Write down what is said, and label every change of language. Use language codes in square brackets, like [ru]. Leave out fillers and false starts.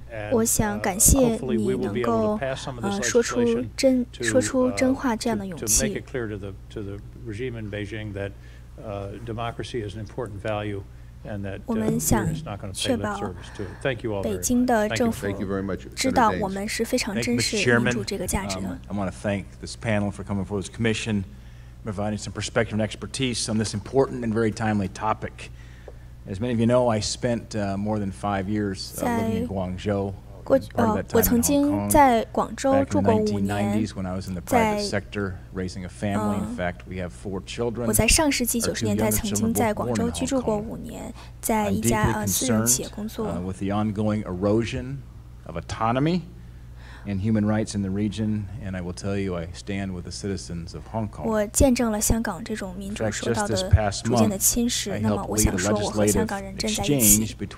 [zh] 我想感谢你能够说出真话这样的勇气。我们想确保北京的政府知道我们是非常珍视民主这个价值的。 [en] I want to thank this panel for coming before this commission, providing some perspective and expertise on this important and very timely topic. As many of you know, I spent more than 5 years living in Guangzhou. [zh] 我曾经在广州住过5年，我在上世纪90年代曾经在广州居住过5年，在一家私人企业工作。 [en] With the ongoing erosion of autonomy and human rights in the region, and I will tell you, I stand with the citizens of Hong Kong. [zh] 我见证了香港这种民主受到的逐渐的侵蚀。那么，我想说，我和香港人站在一起。